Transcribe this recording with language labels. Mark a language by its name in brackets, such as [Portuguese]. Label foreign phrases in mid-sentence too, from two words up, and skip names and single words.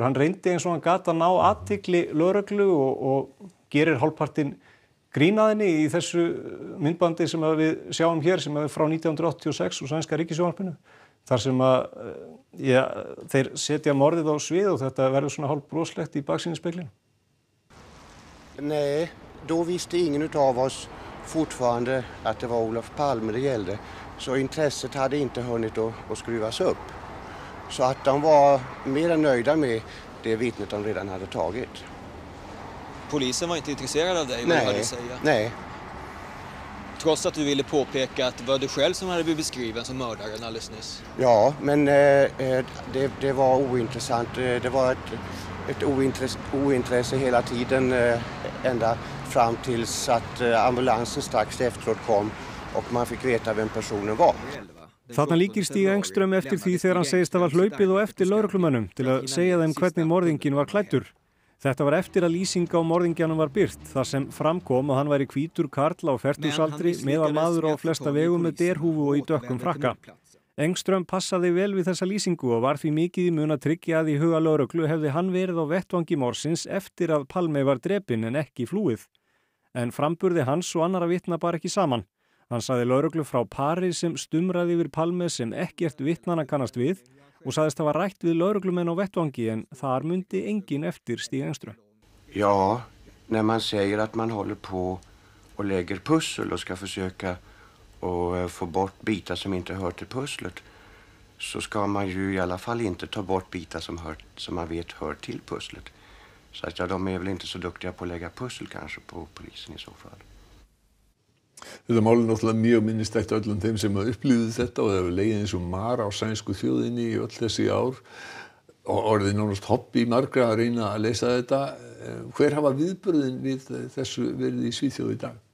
[Icelandic] Hann reyndi eins og hann gat að ná athygli lögreglu og gerir hálfpartinn grín að henni í þessu myndbandi sem við sjáum hér sem er frá 1986 úr sænska ríkissjónvarpinu. Þar sem að þeir setja morðið á svið og þetta verður svona hálf broslegt í baksýnisspeglinum. [Swedish] Nej, då visste ingen utav oss fortfarande att det var Olof Palme det gällde. Så intresset hade inte hunnit att skruvas upp. Så att de var mer än nöjda med det vittnet de redan hade tagit. Polisen var inte intresserad av dig, vad du hade att säga? Nej. Trots att du ville påpeka att det var du själv som hade blivit beskriven som mördaren alldeles nyss. Ja, men det var ointressant. Det var ett ointresse hela tiden ända fram tills att ambulansen strax efteråt kom och man fick veta vem personen var. [Icelandic] Þarna líkir Stig Engström eftir því þegar hann segist að var hlaupið og eftir lögreglumönnum til að segja þeim hvernig morðinginn var klæddur. Þetta var eftir að lýsing á morðingjanum var birt, þar sem framkom að hann væri hvítur karl á fertugsaldri, meðalmaður á flesta vegum með derhúfu og í dökkum frakka. Engström passaði vel við þessa lýsingu og var því mikið í mun að tryggja að í huga lögreglu hefði hann verið á vettvangi morðsins eftir að Palme var drepinn en ekki flúið. En framburði hans og annarra vitna bar ekki saman. Hann sagði lögreglu frá pari sem stumraði yfir Palme sem ekkert vitnanna kannast við og sagðist hafa rætt við lögreglumenn á vettvangi en þar mundi engin eftir Stig Engström. [Swedish] Ja, när man säger att man håller på och lägger pussel och ska försöka och få bort bitar som inte hör till pusslet så ska man ju i alla fall inte ta bort bitar som man vet hör till pusslet. Så att de är väl inte så duktiga på att lägga pussel kanske på polisen i så fall. [Icelandic] Þetta mál er náttúrulega mjög minnistætt öllum þeim sem upplifðu þetta og það hefur legið eins og mar á sænsku þjóðinni í öll þessi ár og orðið nánast hobby margra að reyna að leysa þetta. Hver hafa viðbrögðin við þessu verið í Svíþjóð í dag?